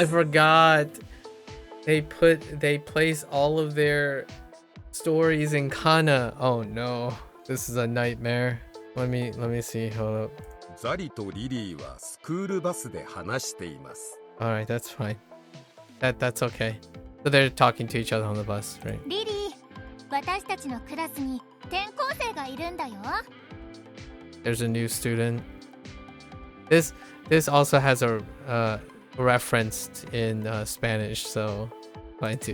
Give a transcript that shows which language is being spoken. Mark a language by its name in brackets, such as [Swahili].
[English] I forgot they place all of their stories in kana. Oh no, this is a nightmare. Let me see. Hold up. [Japanese] ザリとリリーはスクールバスで話しています。 [English] Alright, that's fine. That's okay. So they're talking to each other on the bus, right? [Japanese] リリー、私たちのクラスに転校生がいるんだよ。 [English] There's a new student. This also has a referenced in Spanish, so fine too.